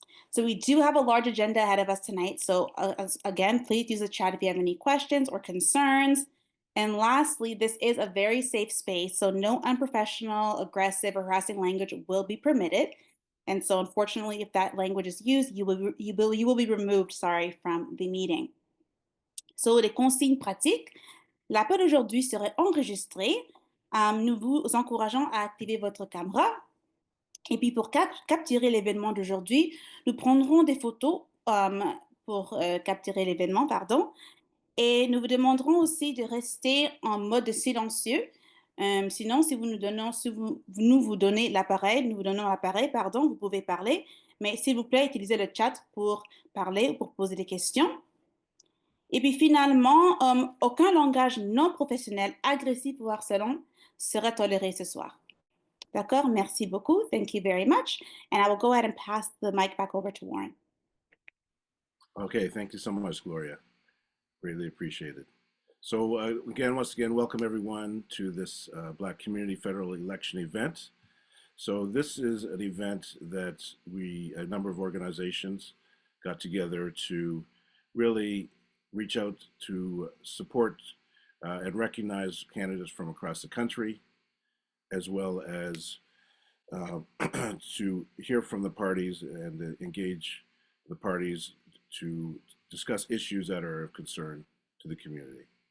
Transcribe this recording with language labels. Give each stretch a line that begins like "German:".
English: So we do have a large agenda ahead of us tonight. So again, please use the chat if you have any questions or concerns. And lastly, this is a very safe space, so no unprofessional, aggressive, or harassing language will be permitted. And so unfortunately, if that language is used, you will be removed, from the meeting.
French: So les consignes pratiques. L'appel aujourd'hui serait enregistré. Nous vous encourageons à activer votre caméra. Et puis pour capturer l'événement d'aujourd'hui, nous prendrons des photos pour capturer l'événement, pardon. Et nous vous demanderons aussi de rester en mode silencieux. Sinon, si nous vous donnez l'appareil, nous vous donnons l'appareil, pardon, vous pouvez parler. Mais s'il vous plaît, utilisez le chat pour parler ou pour poser des questions. Et puis finalement, aucun langage non professionnel, agressif ou harcelant sera toléré ce soir. D'accord? Merci beaucoup.
English: Thank you very much. And I will go ahead and pass the mic back over to Warren. Okay, thank you so much, Gloria. Greatly appreciated. So once again, welcome everyone to this Black Community Federal Election event. So this is an event that a number of organizations got together to really reach out to support and recognize candidates from across the country, as well as to hear from the parties and engage the parties to discuss issues that are of concern to the community.